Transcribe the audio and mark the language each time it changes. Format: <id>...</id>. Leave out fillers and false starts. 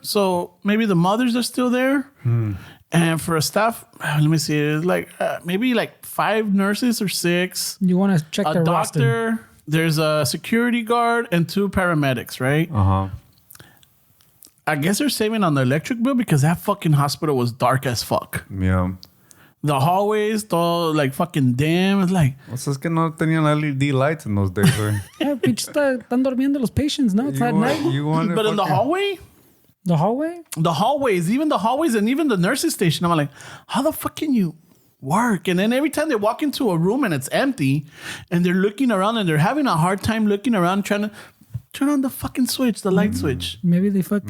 <en>So maybe the mothers are still there. And for a staff, let me see, it's like maybe like 5 nurses or 6. You want to check A their roster. doctor, there's a security guard, and 2 paramedics, right? I guess they're saving on the electric bill because that fucking hospital was dark as fuck. Yeah. The hallways, all like fucking dim. It's like,</en> <es>Pues es que no tenían</es> <en>LED lights in those days,</en> <es>güey.</es> <en>Yeah, bitch,</en> <es>están durmiendo los patients, no?</es> <en>It's at night. but in the hallway? The hallway? The hallways, and even the nurses station. I'm like, how the fuck can you work? And then every time they walk into a room and it's empty and they're looking around and they're having a hard time looking around trying to turn on the fucking switch, the light switch. Maybe they fucking,</en>